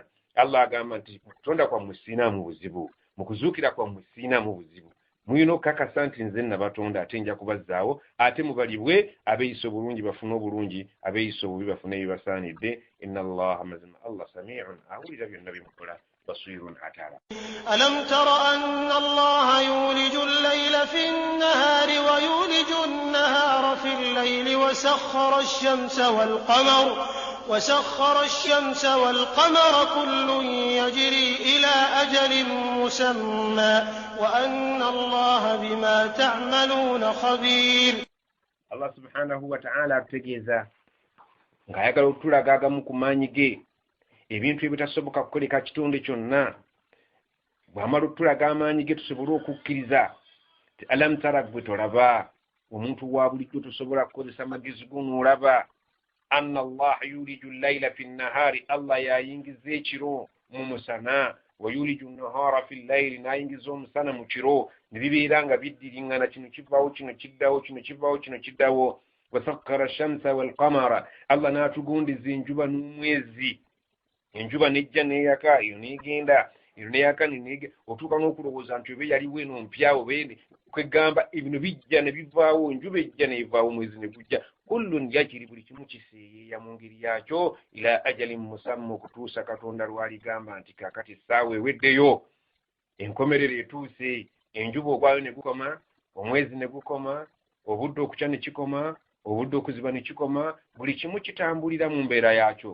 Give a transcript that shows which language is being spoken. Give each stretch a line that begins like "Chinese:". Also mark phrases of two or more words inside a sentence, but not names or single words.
Ganda: Allah agamba nti mu kutonda kwammwe siinaamu buzibu, mu kuzuukira kwammwe siinaamu buzibu. Muyina okukakasa nti nze nabatonda ate nja kubazzaawo, ate mubalibwe abeeyisa obulungi bafune obulungi, abeeyisa obubi bafune ebibasaanidde.
Arabic: إن الله
Ganda: mazima Allah sami'un, awulira byonna bye mukola, basirun atala.
Arabic: ألم تر أن الله يولج الليل في النهار ويولج النهار في الليل وسخر الشمس والقمر كل يجري إلى أجل مسمى وأن الله بما تعملون خبير. الله سبحانه وتعالى
Ganda: ategeeza ng'ayagala okutulaga agamu ku maanyi ge, ebintu ebitasoboka kukoleka kitonde kyonna. Bw'amala okutulaga amaanyi ge tusobole okukkiriza. Alam tara, gwe tolaba, omuntu wa bulijjo tusobola kukozesa magezi go n'olaba.
Arabic: أن الله يولج الليل في النهار,
Ganda: Allah yayingiza ekiro mu musana,
Arabic: ويولج النهار في الليل,
Ganda: nayingiza omusana mu kiro, ne bibeera nga biddiringana, kino kivaawo kino kiddawo, kino kivaawo kino kiddawo.
Arabic: وسخر الشمس والقمر,
Ganda: Allah n'atugondiza enjuba n'omwezi. Enjuba nejja n'eyaka, eyo n'egenda, eyo n'eyaka n'egenda, otuuka n'okulowooza nti oba yaliwo eno mpyawo beene kwegamba ebino bijja ne bivaawo, enjuba ejja n'evaawo, omwezi ne gujja.
Arabic: كل يجري,
Ganda: buli kimu kiseeyeeya mu ngeri yakyo,
Arabic: إلى أجل مسمى,
Ganda: okutuusa Katonda lw'aligamba nti kaakati essaawa eweddeyo, enkomerero etuuse, enjuba ogwayo ne gukoma, omwezi ne gukoma, obudde okukya ne kikoma, obudde okuziba ne kikoma, buli kimu kitambulira mu mbeera yakyo.